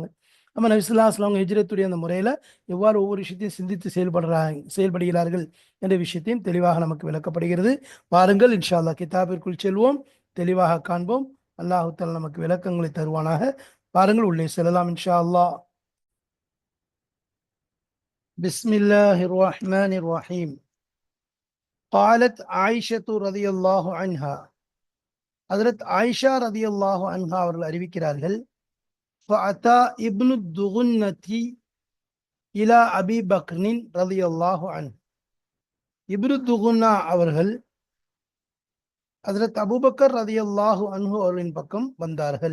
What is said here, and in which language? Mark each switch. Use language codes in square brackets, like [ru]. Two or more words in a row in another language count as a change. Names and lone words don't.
[ta] நம்ம நபி [ar] صلى الله عليه وسلم [ta] அவங்க ஹிஜ்ரத்துடைய அந்த முறையில் எவ்வாறு ஒவ்வொரு விஷயத்தையும் சிந்தித்து செயல்படுகிறார்கள் என்ற விஷயத்தையும் தெளிவாக நமக்கு விளக்கப்படுகிறது. பாருங்கள், [ar] إن شاء الله [ta] கிதாபிற்குள் செல்வோம், தெளிவாக காண்போம். [ar] الله تعالى [ta] நமக்கு விளக்கங்களை தருவானாக. பாருங்கள், உள்ளே செல்லலாம் [ar] إن شاء الله. بسم الله الرحمن الرحيم. قالت عائشة رضي الله عنها. ஹஜ்ரத் ஆயிஷா رضي الله عنها [ta] அவர்கள் அறிவிக்கிறார்கள், [ar] فأتى ابن الدغنة إلى أبي بكر رضي الله عنه. [ta] இப்னு துகுன்னா அவர்கள் ஹஜ்ரத் அபூபக்கர் [ar] رضي الله عنه [ta] அவர்களின் பக்கம் வந்தார்கள்.